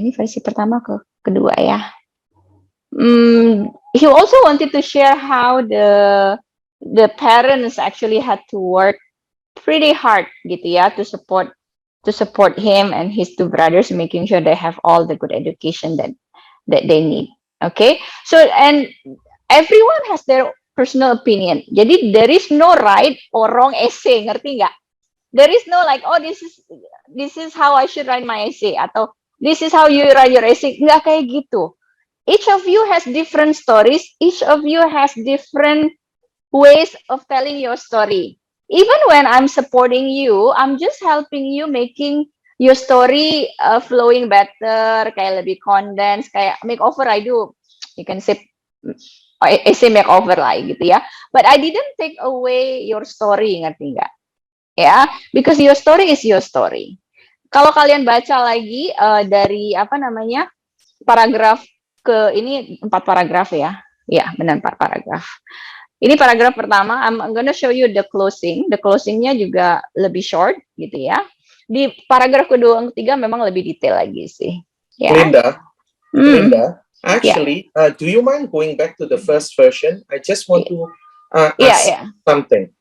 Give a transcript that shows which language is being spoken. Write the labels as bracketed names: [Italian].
[Indonesian] Ini versi pertama ke kedua ya. [English] He also wanted to share how the parents actually had to work pretty hard [Indonesian] gitu ya [English] to support him and his two brothers, making sure they have all the good education that they need. Okay, so and everyone has their personal opinion. Jadi there is no right or wrong essay, [Indonesian] ngerti nggak? [English] There is no like, oh this is how I should write my essay [Indonesian] atau [English] this is how you write your essay. [Indonesian] Nggak kayak gitu. [English] Each of you has different stories. Each of you has different ways of telling your story. Even when I'm supporting you, I'm just helping you making your story flowing better, [Indonesian] kayak lebih condensed, kayak [English] makeover I do. You can say essay makeover [Indonesian] lah gitu ya. [English] But I didn't take away your story, [Indonesian] ngerti nggak? [English] Ya, because your story is your story. [Indonesian] Kalau kalian baca lagi dari apa namanya paragraf ini 4 paragraf ya. Ya, benar 4 paragraf. Ini paragraf pertama, [English] I'm gonna show you the closing. The closingnya juga lebih short [Indonesian] gitu ya. Di paragraf kedua dan ketiga memang lebih detail lagi sih. Ya. [English] Linda, actually, do you mind going back to the first version? I just want to ask something.